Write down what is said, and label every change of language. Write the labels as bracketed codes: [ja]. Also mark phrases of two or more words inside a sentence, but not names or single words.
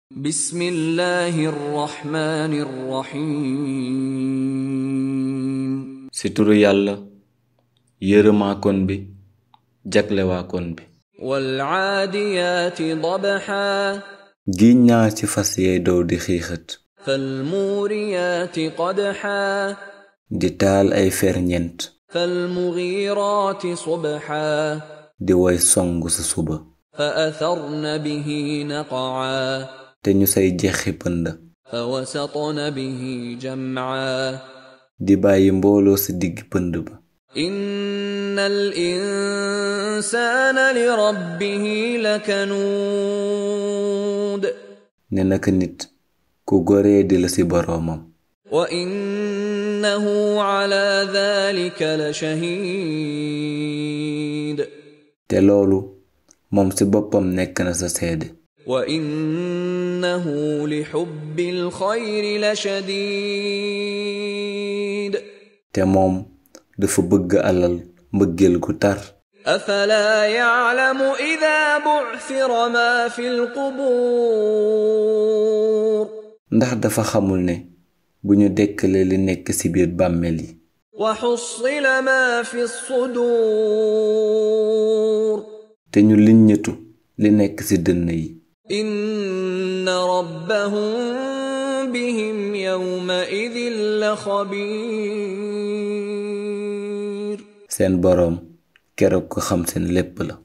[ar] بسم الله الرحمن الرحيم [wo] situru yàlla yërëmaakoon bi jaglewaakoon bi [ar] والعاديات ضبحا [wo] giñ naa ci fas yey dow di xiixat [ar] فالموريات قدحا [wo] di taal ay ferñent [ar] فالمغيرات صبحا [wo] di way song sa suba [ar] فأثرن به نقعا [wo] te ñu say jexi pënd [ar] فوسطن به جمعا [wo] di bàyyi mbooloo ci digg pënd ba [ar] إن الإنسان لربه لكنود [wo] ne naka nit ku goree di la ci boroomam [ar] وإنه على ذلك لشهيد [wo] te loolu moom ci boppam nekk na sa seede [ar] وإنه لحب الخير لشديد [wo] te moom dafa bëgg alal mbëggeel gu tar [ar] أفلا يعلم إذا بعثر ما في القبور [wo] ndax dafa xamul ne bu ñu dekkale li nekk ci biir bàmmeel yi [ar] وحصل ما في الصدور [wo] te ñu liññatu li nekk ci dënn yi [ar] إن ربهم بهم يومئذ لخبير [wo] seen boroom keroog ko xam seen lépp la